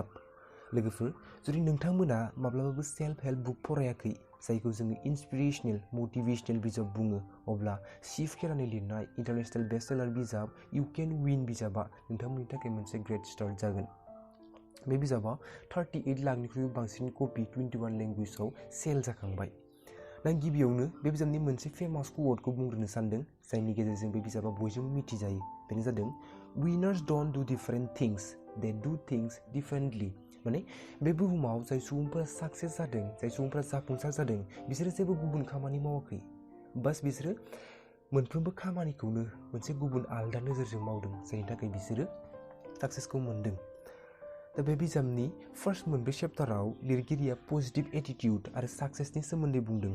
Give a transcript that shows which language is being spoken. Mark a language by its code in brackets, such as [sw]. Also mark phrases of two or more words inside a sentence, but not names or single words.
[brx] लोगोफोर, जुदि नोंथांमोना माब्लाबाबो [en] self help book [brx] फरायाखै, जायखौ जोङो [en] inspirational motivational [brx] बिजाब बुङो, अब्ला शिव खेरानि लिरनाय [en] international bestseller [brx] बिजाब इउ केन विन बिजाबा नोंथांमोननि थाखाय मोनसे [en] great start [brx] जागोन। बे बिजाबा 38 लाखनिख्रुइबो बांसिन कपि 21 लेंगुवेजाव सेल जाखांबाय। दा गिबियावनो बे बिजाबनि मोनसे फेमास कुवटखौ बुंग्रोनो सानदों जायनि गेजेरजों बे बिजाबा बयजोंबो मिथिजायो। बेनो जादों [en] winners don't do different things, they do things differently. [brx] माने बे बुहुमाव जाय सुबुंफोरा साक्सेस जादों, जाय सुबुंफोरा जाफुंसार जादों, बिसोरो जेबो गुबुन खामानि मावाखै। बास बिसोरो मोनफ्रोमबो खामानिखौनो मोनसे गुबुन आलदा नोजोरजों मावदों जायनि थाखाय बिसोरो साक्सेसखौ मोनदों। दा बे बिजाबनि फार्स्ट मोनब्रै चेप्टाराव लिरगिरिया [en] positive attitude [brx] आरो साक्सेसनि सोमोन्दै बुंदों।